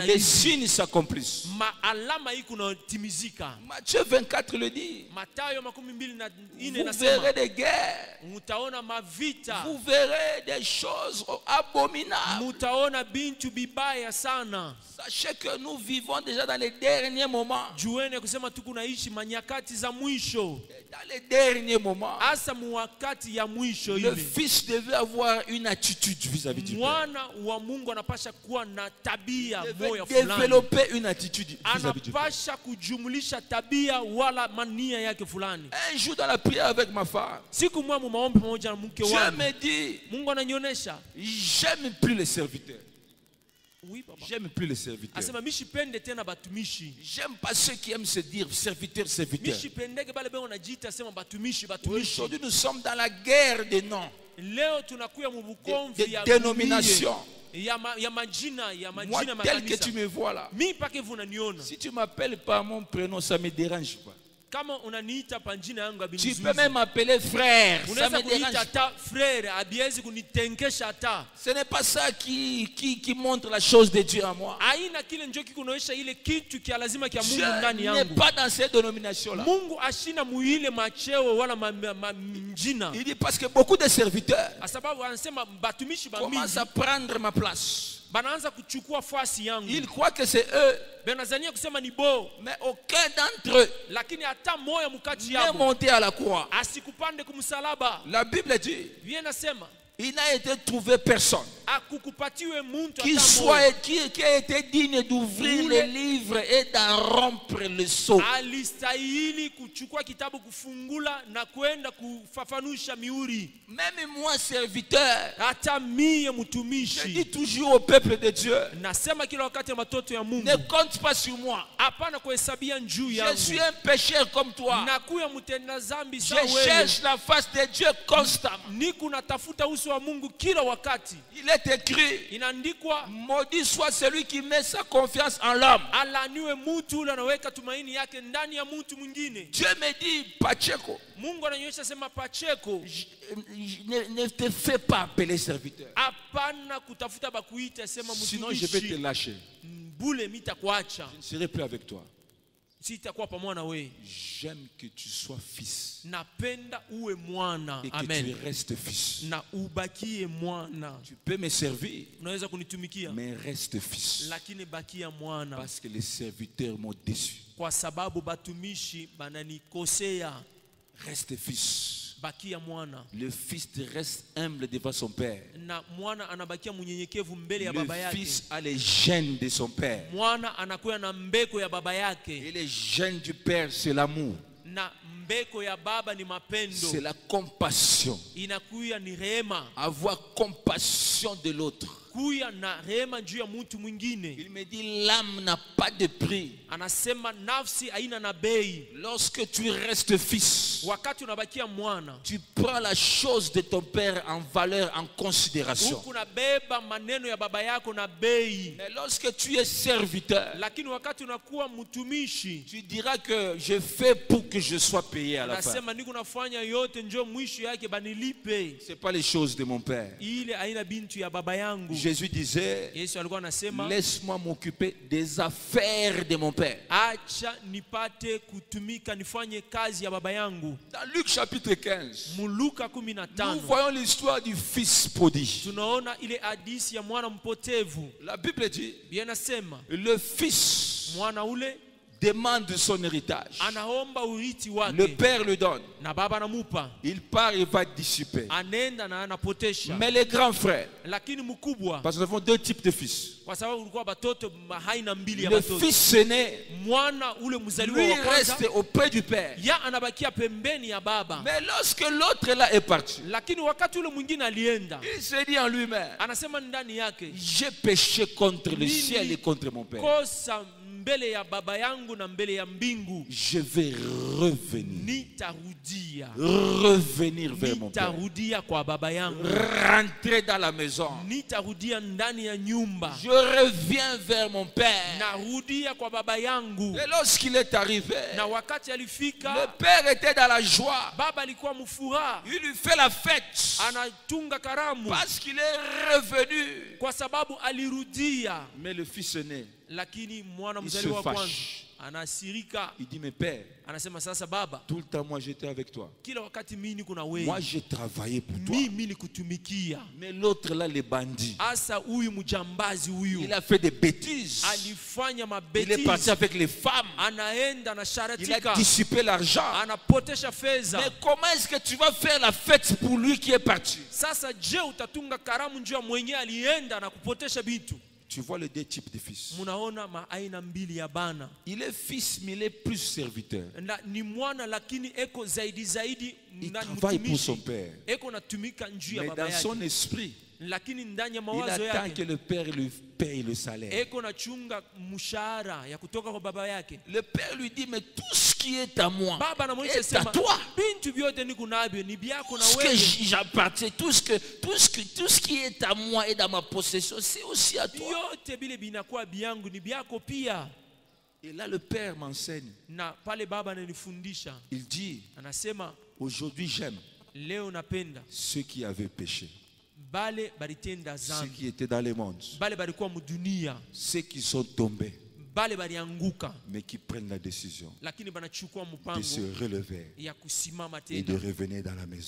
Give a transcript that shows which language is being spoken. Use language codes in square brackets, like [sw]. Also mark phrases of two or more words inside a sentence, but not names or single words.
[fr] Les [sw] hivi. [fr] signes s'accomplissent. [sw] Maalama hii kunatimizika. [fr] Matthieu 24 le dit. [sw] Mathayo 24 [fr] Vous [sw] nasema [fr] verrez des guerres. [sw] mutaona mavita. [fr] Vous verrez des choses abominables. [sw] Mutaona bintu bibaya sana. [fr] Sachez que nous vivons déjà dans les derniers moments. [sw] Juene kusema tuko naishi nyakati za mwisho, [fr] Dans les derniers moments, [sw] hasa mwakati ya mwisho [fr] le [sw] ile, [fr] fils devait avoir une attitude vis-à-vis du père. [sw] mwana wa Mungu anapasha kuwa na tabia [fr] Il [sw] moya [fr] devait [sw] fulani, [fr] développer une attitude vis-à-vis du père. [sw] anapasha kujumulisha tabia wala mania yake fulani. [fr] Un jour dans la prière avec ma femme, [sw] Siku moja mu maombi pamoja na mke [fr] Dieu [sw] wangu, [fr] me dit, [sw] Mungu ananionyesha, [fr] j'aime plus les serviteurs. oui papa, J'aime plus les serviteurs. [sw] asema mishipende tena batumishi, [fr] J'aime pas ceux qui aiment se dire serviteur, serviteur. [sw] mishipendeke bale beo najiita sema batumishi, batumishi. [fr] Aujourd'hui, nous sommes dans la guerre des noms, [sw] Leo tunakuya mu [fr] des [sw] bukomvi ya [fr] dénominations. [sw] ya majina [fr] Moi, [sw] ya [fr] tel que [sw] makanisa. [fr] tu me vois là, [sw] Mi pake vunaniona, [fr] si tu m'appelles par mon prénom, ça ne me dérange pas. [sw] kama unaniita pa njina yangu [fr] Tu [sw] abinizuizi, [fr] peux même m'appeler frère, ça [sw] unaweza [fr] me dérange [sw] kuniita [fr] pas. [sw] hata frere, abiezi kunitenkesha hata. [fr] Ce n'est pas ça qui montre la chose de Dieu en moi. [sw] Aina kile njo kikunaonyesha ile kitu kia lazima kia [fr] Dieu [sw] Mungu ndani [fr] n'est [sw] yangu. [fr] pas dans ces dénominations-là. [sw] Mungu ashina muile macheo wala njina, [fr] Il dit parce que beaucoup de serviteurs [sw] asababu anasema batumishi ba [fr] commencent [sw] mingi [fr] à prendre ma place. [sw] banaanza kuchukua fasi yangu, [fr] Ils croient que c'est eux, [sw] benazania kusema ni bo, [fr] mais aucun d'entre eux [sw] lakini hata moya mukati [fr] n'est [sw] yabo [fr] monté à la croix. [sw] asikupande kumsalaba. [fr] La Bible dit, [sw] Bien nasema [fr] il n'a été trouvé personne [sw] akukupatiwe muntu [fr] qui [sw] hata moya [fr] qui a été digne d'ouvrir [sw] Ule- [fr] les livres et d'en rompre le sceau. [sw] alistahili kuchukua kitabu, kufungula na kwenda kufafanusha miuri. [fr] Même moi, serviteur, [sw] Hata mie [fr] je [sw] mtumishi [fr] dis toujours au peuple de Dieu, [sw] nasema kila wakati ya matoto ya Mungu, [fr] ne compte pas sur moi. [sw] hapana kuhesabia njuu [fr] Je [sw] yangu. [fr] suis un pécheur comme toi. [sw] Nakuya mtenda zambi [fr] Je [sw] sawa wewe, [fr] cherche la face de Dieu constamment. [sw] niku natafuta uso wa Mungu kila wakati. [fr] Il est écrit, [sw] Inaandikwa, [fr] maudit soit celui qui met sa confiance en l'homme. [sw] alaniwe mutu ule anaweka tumaini yake ndani ya mtu mwingine. [fr] Dieu me dit, Pacheco, [sw] Mungu ananyosha sema, Pacheko, [fr] ne te fais pas appeler serviteur. [sw] hapana kutafuta bakuita sema [fr] Sinon, je vais te [sw] mtumishi, [fr] lâcher. [sw] bule mitakuacha, [fr] Je ne serai plus avec toi. [sw] sitakuwa pamoja na wewe. [fr] J'aime que tu sois fils [sw] Napenda uwe mwana. [fr] et que Amen. tu restes fils. [sw] Na ubakie mwana. [fr] Tu peux me servir, [sw] Unaweza kunitumikia, [fr] mais reste fils. [sw] lakini bakia mwana, [fr] Parce que les serviteurs m'ont déçu. [sw] kwa sababu batumishi bananikosea. [fr] Reste fils. [sw] Bakia mwana, [fr] Le fils reste humble devant son père. [sw] na mwana anabakia mnyenyekevu mbele ya baba [fr] Le [sw] yake. [fr] fils a les gènes de son père. [sw] Mwana anakuwa na mbeko ya baba [fr] Et [sw] yake, [fr] les gènes du père, c'est l'amour. [sw] na mbeko ya baba ni [fr] C'est [sw] mapendo, [fr] la compassion. [sw] inakuya ni rehema, [fr] Avoir compassion de l'autre. [sw] kuya na rehema juu ya mtu mwingine. [fr] Il me dit, l'âme n'a pas de prix. [sw] Anasema nafsi haina na bei. [fr] Lorsque tu restes fils, [sw] Wakati unabakia mwana, [fr] tu prends la chose de ton père en valeur, en considération. [sw] huku unabeba maneno ya baba yako na bei. [fr] Mais lorsque tu es serviteur, [sw] Lakini wakati unakuwa mtumishi, [fr] tu diras que je fais pour que je sois payé à la fin. [sw] anasema niko nafanya yote njo mwisho yake banilipe. [fr] Ce n'est pas les choses de mon père. [sw] Ile aina bintu ya baba yangu. [fr] Jésus disait, [sw] Yesu alikuwa anasema, [fr] laisse-moi m'occuper des affaires de mon père. [sw] acha nipate kutumika, nifanye kazi ya baba yangu. [fr] Dans Luc chapitre 15, [sw] Muluka [fr] nous 15 voyons l'histoire du fils prodigue. [sw] tunaona ile hadisi ya mwana mpotevu. [fr] La Bible dit, [sw] Biblia inasema [fr] le fils [sw] mwana ule [fr] demande son héritage. [sw] anaomba urithi [fr] Le [sw] wake [fr] père le donne. [sw] na baba anamupa, [fr] Il part et va dissiper. [sw] anenda na anapotesha. [fr] Mais les grands frères, [sw] Lakini mkubwa, [fr] parce que nous avons deux types de fils. [sw] kwa sababu ulikuwa batoto haina mbili ya [fr] Le [sw] batoto, [fr] fils aîné, [sw] mwana ule mzaliwa [fr] lui [sw] wa kwanza [fr] reste auprès du père. [sw] ya anabakia pembeni ya baba. [fr] Mais lorsque l'autre là est parti, [sw] Lakini wakati ule mwingine alienda, [fr] il se dit en lui-même, [sw] anasema ndani yake, [fr] j'ai péché contre le [sw] Mimi [fr] ciel et contre mon père. [sw] kosa mbele ya baba yangu na mbele ya mbingu, [fr] Je vais revenir. [sw] nitarudia, [fr] Revenir vers mon père. [sw] nitarudia kwa baba yangu, [fr] Rentrer dans la maison. [sw] nitarudia ndani ya nyumba, [fr] Je reviens vers mon père. [sw] narudia kwa baba yangu. [fr] Et lorsqu'il est arrivé, [sw] Na wakati [fr] le [sw] alifika, [fr] père était dans la joie. [sw] baba alikuwa mfuraha, [fr] Il lui fait la fête [sw] anatunga karamu [fr] parce qu'il est revenu. [sw] kwa sababu alirudia. [fr] Mais le fils aîné, [sw] Lakini mwana [fr] il se [sw] mzaliwa wa kwanza [fr] fâche. [sw] anasirika. [fr] Il dit, mais père, [sw] Anasema sasa baba, [fr] tout le temps moi j'étais avec toi. [sw] kila wakati mimi niko na wewe. [fr] Moi j'ai travaillé pour toi. [sw] Mimi nikutumikia. [fr] Mais l'autre là, les bandits, [sw] Asa huyu mjambazi huyu. [fr] il a fait des bêtises. [sw] Alifanya [fr] Il est parti [sw] mabetizi. [fr] avec les femmes. [sw] Anaenda na [fr] Il a [sw] sharatika. [fr] dissipé l'argent. [sw] Anapotesha fedha. [fr] Mais comment est-ce que tu vas faire la fête pour lui qui est parti? [sw] Sasa je utatunga karamu njoo mwenye alienda na kupotesha vitu? [fr] Tu vois les deux types de fils. [sw] Munaona maaina mbili ya bana. [fr] Il est fils, mais il est plus serviteur. [sw] Na ni mwana lakini eko zaidi [fr] Il [sw] na [fr] travaille pour son [sw] mtumishi. [fr] père. [sw] Eko natumika njuu ya [fr] Mais [sw] baba [fr] dans [sw] yake. [fr] son esprit, [sw] Lakini ndani ya [fr] il [sw] mawazo [fr] attend que [sw] yake [fr] le père lui paye le salaire. [sw] eko na chunga mshahara ya kutoka kwa baba yake. [fr] Le père lui dit, mais tout ce qui est à moi [sw] Baba anamuonyesha [fr] est à [sw] sema [fr] toi. [sw] bintu vyote niko navyo ni vyako na [fr] Tout ce que [sw] wewe. [fr] j'appartiens, tout ce qui est à moi et dans ma possession, c'est aussi à toi. [sw] Yote bile binakuwa byangu ni byako pia. [fr] Et là, le père m'enseigne. [sw] Na pale baba ananifundisha. [fr] Il dit, [sw] Anasema [fr] aujourd'hui j'aime [sw] leo napenda [fr] ceux qui avaient péché, [sw] bale balitenda [fr] ceux [sw] zambi. [fr] qui étaient dans le monde, [sw] Bale balikuwa mudunia. [fr] ceux qui sont tombés, [sw] Bale balianguka [fr] mais qui prennent la décision [sw] lakini banachukua [fr] de [sw] mpango [fr] se relever [sw] ya kusimama [fr] et de [sw] tena [fr] revenir dans la maison.